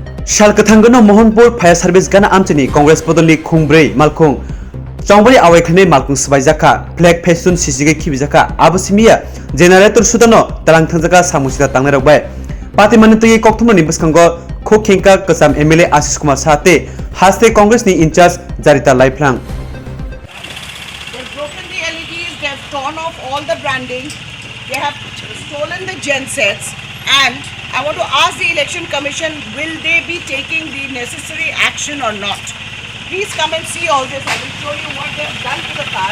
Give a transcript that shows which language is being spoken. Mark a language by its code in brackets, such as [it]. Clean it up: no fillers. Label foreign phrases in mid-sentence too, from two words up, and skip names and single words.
[trp] शालकथांगनो मोहनपुर फायर सर्विस गाना आमचनी कांग्रेस बदलनि खुंब्रै मालखुं चौबरी आवायखने मालखुं सबायजाखा [en] flag festoon [trp] सिसिगे खिबिजाखा आबसिमिया जेनारेटर सुदानो तलां थांजाका सामुसिदा तांनाय रबाय पार्टी मानितोय कक्थुमनि बसखांगो खोखेंका कसाम एमएलए आशिष कुमार साहते हास्ते कांग्रेसनि इंचार्ज जारिता लाइफ्लां [en] They've broken the LEDs, they've torn off all the branding, they have stolen the gensets, and I want to ask the Election Commission, will they be taking the necessary action or not? Please come and see all this. I will show you what they have done to the car.